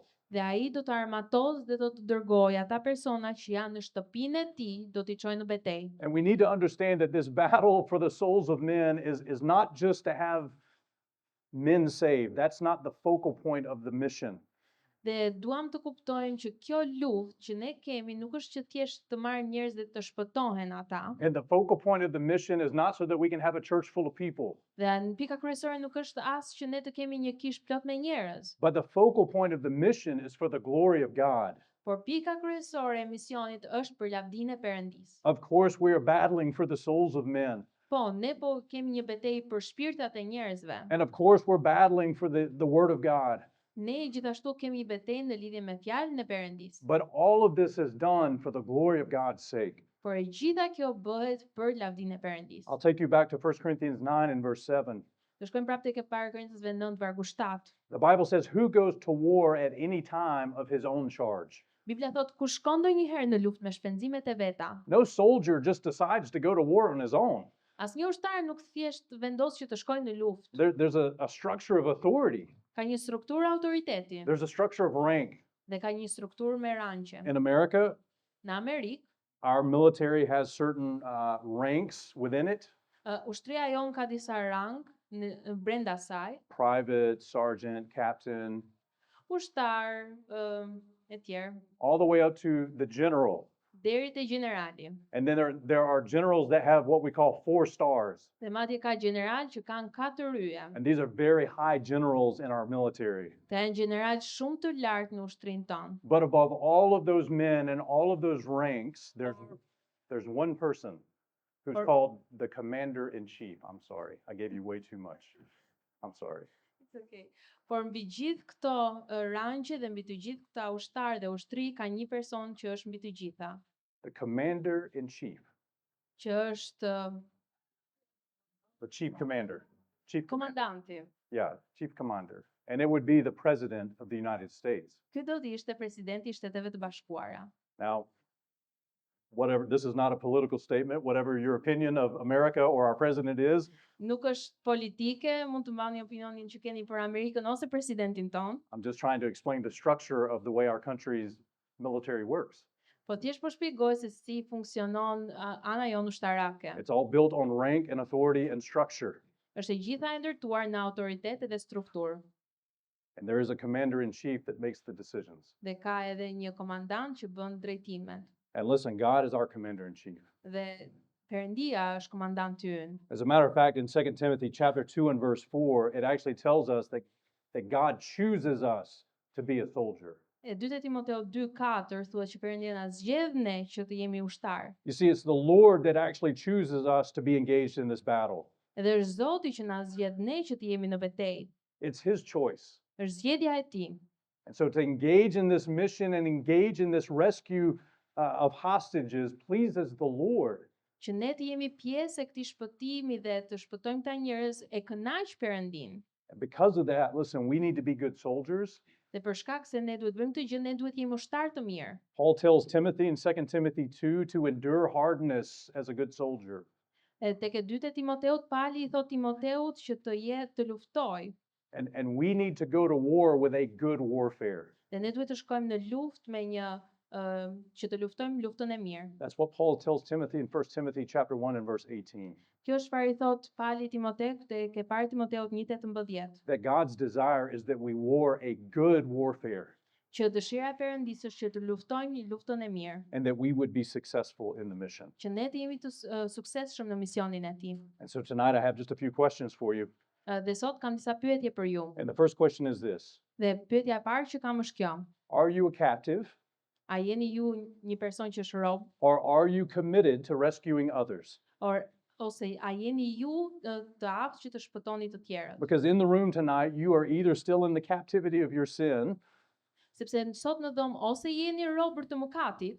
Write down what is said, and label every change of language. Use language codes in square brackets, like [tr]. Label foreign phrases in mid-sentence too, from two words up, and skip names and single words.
[sq] Dhe ai do të armatos dhe do të dërgojë ata persona që janë në shtëpinë e tij, do t'i çojë në betejë. [en] And we need to understand that this battle for the souls of men is not just to have men saved. That's not the focal point of the mission. [sq] Dhe duam të kuptojmë që kjo luftë që ne kemi nuk është që thjesht të marrë njerëz dhe të shpëtohen ata. [en] And the focal point of the mission is not so that we can have a church full of people, [sq] Dhe në pika kryesore nuk është as që ne të kemi një kishë plot me njerëz, [en] but the focal point of the mission is for the glory of God. [sq] por pika kryesore e misionit është për lavdinë e Perëndisë. [en] Of course, we are battling for the souls of men. [sq] Po, ne po kemi një betejë për shpirtat e njerëzve. [en] And of course, we're battling for the word of God. [sq] Ne gjithashtu kemi betejë në lidhje me fjalën e Perëndisë. [en] But all of this is done for the glory of God's sake. [sq] Por e gjitha kjo bëhet për lavdinë e Perëndisë. [en] I'll take you back to 1 Corinthians 9 and verse 7. [sq] Do shkojmë prapë tek e parë Korintasve 9 vargu 7. [en] The Bible says, "Who goes to war at any time of his own charge?" [sq] Biblia thot kush shkon ndonjëherë në luftë me shpenzimet e veta. [en] No soldier just decides to go to war on his own. [sq] Asnjë ushtar nuk thjesht vendos që të shkojë në luftë. [en] There's a structure of authority. [sq] Ka një strukturë autoriteti [en] There's a structure of rank. [sq] dhe ka një strukturë me ranqe. [en] In America, [sq] Në Amerikë, [en] our military has certain ranks within it. [sq] ushtria jon ka disa rang në brenda saj, [en] Private, sergeant, captain, [sq] ushtar, e tjerë, [en] all the way up to the general. [sq] deri te gjenerali. [en] And then there are generals that have what we call 4 stars. [sq] Dhe madje ka gjeneral që kanë 4 yje. [en] And these are very high generals in our military. [sq] Dhe janë gjeneral shumë të lartë në ushtrinë tonë. [en] But above all of those men and all of those ranks, there's one person who's Or- called the commander-in-chief. I'm sorry, I gave you way too much. I'm sorry. It's okay. [sq] Por mbi gjithë këto rangje dhe mbi të gjithë këta ushtarë dhe ushtri ka një person që është mbi të gjitha, [en] The commander-in-chief, [sq] që është [en] the chief commander. Chief commander. [sq] komandanti. [en] Yeah, chief commander. And it would be the president of the United States. [sq] Ky do të ishte presidenti i Shteteve të Bashkuara. [en] Now, whatever, this is not a political statement, whatever your opinion of America or our president is, [sq] Nuk është politike, mund të mbani opinionin që keni për Amerikën ose presidentin ton, [en] I'm just trying to explain the structure of the way our country's military works. [sq] po thjesht po shpjegoj se si funksionon ana jonë ushtarake. [en] It's all built on rank and authority and structure. [sq] Është e gjitha e ndërtuar në autoritet dhe strukturë. [en] And there is a commander-in-chief that makes the decisions. [sq] Dhe ka edhe një komandant që bën drejtimet. [en] And listen, God is our commander-in-chief. [sq] Dhe Perëndia është komandanti ynë. [en] As a matter of fact, in 2 Timothy chapter 2 and verse 4, it actually tells us that God chooses us to be a soldier. [sq] E 2 Timoteu 2:4 thuhet që Perëndia na zgjedh ne që të jemi ushtar. [en] You see, it's the Lord that actually chooses us to be engaged in this battle. [sq] Edhe është Zoti që na zgjedh ne që të jemi në betejë. [en] It's His choice. [sq] Është zgjedhja e Tij. [en] And so to engage in this mission and engage in this rescue of hostages pleases the Lord. [sq] Që ne të jemi pjesë e këtij shpëtimi dhe të shpëtojmë këta njerëz e kënaq Perëndin. [en] And because of that, listen, we need to be good soldiers. [sq] Dhe për shkak se ne duhet bëjmë këtë gjë, ne duhet jemi ushtar të mirë. [en] Paul tells Timothy in 2 Timothy 2 to endure hardness as a good soldier. [sq] E tek e 2 Timoteut Pali i thot Timoteut që të jetë të luftoj. [en] And we need to go to war with a good warfare. [sq] Dhe ne duhet të shkojmë në luftë me një që të luftojmë luftën e mirë. [en] That's what Paul tells Timothy in 1 Timothy chapter 1 and verse 18. [sq] Kjo është çfarë i thot Pali Timoteut te ke parë Timoteut 1:18, [en] That God's desire is that we war a good warfare [sq] që dëshira e Perëndisë është që të luftojmë një luftën e mirë, [en] and that we would be successful in the mission. [sq] që ne të jemi të suksesshëm në misionin e tij. [en] And so tonight I have just a few questions for you. [sq] Dhe sot kam disa pyetje për ju. [en] And the first question is this. [sq] Dhe pyetja e parë që kam është kjo: [en] Are you a captive [sq] A jeni ju një person që është rob, [en] or are you committed to rescuing others? [sq] ose a jeni ju të aftë që të shpëtoni të tjerët? [en] Because in the room tonight, you are either still in the captivity of your sin [sq] Sepse sot në dhomë ose jeni robër të mëkatit,